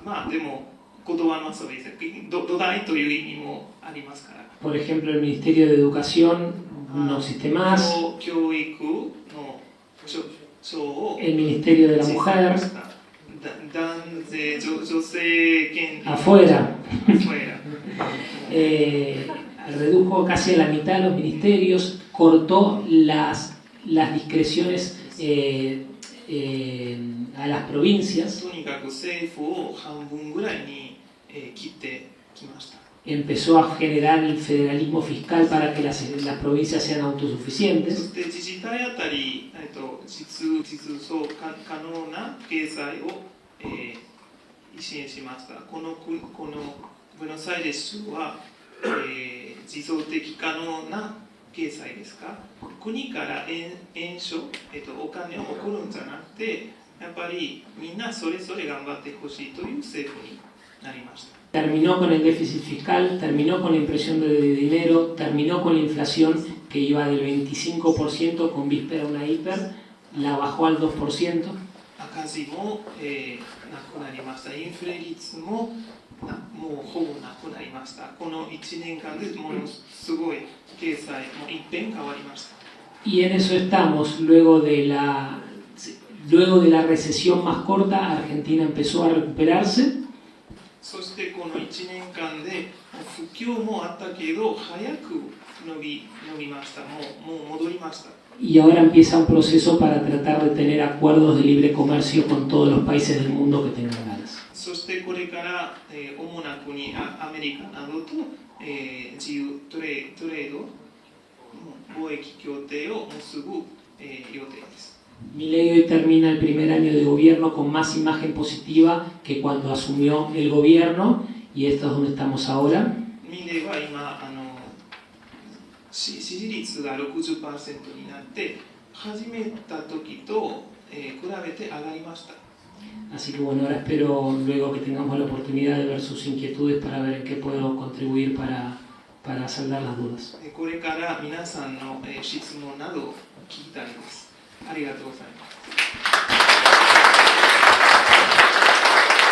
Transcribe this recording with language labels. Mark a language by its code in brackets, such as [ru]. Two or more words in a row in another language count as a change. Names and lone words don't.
[ja] まあでも言葉の遊びです。土台という意味もありますから。 [es] Por ejemplo, el Ministerio de Educación no existe más, [ja] 教育の省を [es] el Ministerio de la Mujer, [ja] 男性女性権利 [es] afuera. afuera. Redujo casi a la mitad los ministerios, cortó las discreciones a las provincias, [ja] とにかく政府を半分ぐらいに切ってきました。 [es] empezó a generar el federalismo fiscal para que las provincias sean [ja] そ [es] autosuficientes. [ja] して自治体あたり実装可能な経済を、支援しました。このブエノスアイレス州は、持続的可能な経済ですか。国から援助、お金を送るんじゃなくて、やっぱりみんなそれぞれ頑張ってほしいという政府になりました。 [es] Terminó con el déficit fiscal, terminó con la impresión de dinero, terminó con la inflación que iba del 25% con víspera a una hiper, la bajó al 2%. [ja] 赤字も、なくなりました。インフレ率ももうほぼなくなりました。この1年間でものすごい経済も一変変わりました。 [es] Y en eso estamos, luego de la recesión más corta, Argentina empezó a recuperarse. [ja] そしてこの1年間で不況もあったけど早く伸びました。もう戻りました。 [es] Y ahora empieza un proceso para tratar de tener acuerdos de libre comercio con todos los países del mundo que tengan ganas. [ja] そしてこれから、主な国アメリカなどと、自由トレード貿易協定を結ぶ、予定です。 [es] Milei hoy termina el primer año de gobierno con más imagen positiva que cuando asumió el gobierno, y esto es donde estamos ahora. [ja] ミレイは今支持率が 60% になって始めた時と、比べて上がりました。 [es] Así que bueno, ahora espero luego que tengamos la oportunidad de ver sus inquietudes para ver en qué puedo contribuir para saldar las dudas. [ja] これから皆さんの、質問などを聞きたいです。ありがとうございます。